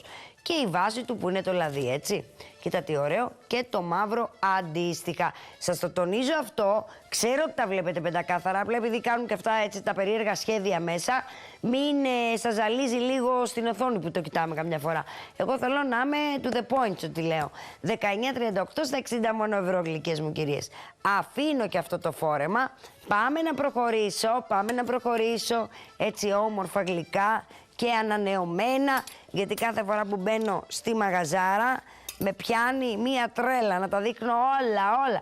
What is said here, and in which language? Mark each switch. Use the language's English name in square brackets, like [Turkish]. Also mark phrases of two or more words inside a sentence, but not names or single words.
[Greek] Και η βάση του που είναι το λαδί, έτσι. Κοίτα τι ωραίο. Και το μαύρο αντίστοιχα. Σας το τονίζω αυτό. Ξέρω ότι τα βλέπετε πεντακάθαρα. Απλά επειδή κάνουν και αυτά έτσι τα περίεργα σχέδια μέσα, μην σας ζαλίζει λίγο στην οθόνη που το κοιτάμε καμιά φορά. Εγώ θέλω να είμαι [English] to the point, [Greek] ό,τι λέω. 19,38 στα 60 μόνο ευρώ, γλυκές μου κυρίες. Αφήνω και αυτό το φόρεμα. Πάμε να προχωρήσω. Έτσι όμορφα γλυκά και ανανεωμένα, γιατί κάθε φορά που μπαίνω στη μαγαζάρα με πιάνει μία τρέλα να τα δείχνω όλα.